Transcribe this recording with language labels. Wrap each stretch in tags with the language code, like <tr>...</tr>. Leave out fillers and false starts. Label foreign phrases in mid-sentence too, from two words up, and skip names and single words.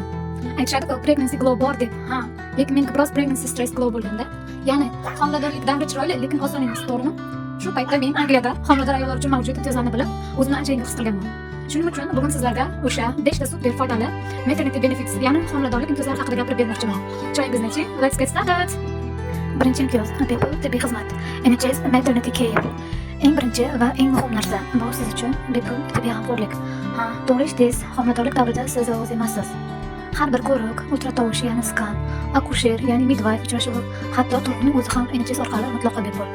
<uz>Aytishadi-ku,</uz> <en>pregnancy glow</en> <uz>bor deb. Ha, lekin menga biroz</uz> <en>pregnancy stress glow</en> <uz>bo'lganda, ya'ni homiladorlik davri chiroyli, lekin oson emas, to'g'rimi? Shu paytda men Angliyada homilador ayollar uchun mavjud imtiyozlarni bilib, o'zimni anchayin his qilganman. Shuning uchun bugun sizlarga o'sha 5 ta super foydali</uz> <en>maternity benefits,</en> <uz>ya'ni homiladorlik imtiyozlari haqida gapirib bermoqchiman.</uz> <en>Choyingizni let's get started.</en> <uz>Birinchi imtiyoz, tibbiy xizmat.</uz> <en>NHS maternity care.</en> <uz>Eng birinchi va eng muhim narsa bu siz uchun bepul tibbiy g'amxo'rlik. Ha, to'g'ri eshitdingiz, homiladorlik davrida siz yolg'iz emassiz. Har bir ko'rik, ultratovush, ya'ni skan, akusher, ya'ni midwife uchrashuvi, hatto tug'ruqning o'zi ham NHS orqali mutlaqo bepul.</uz>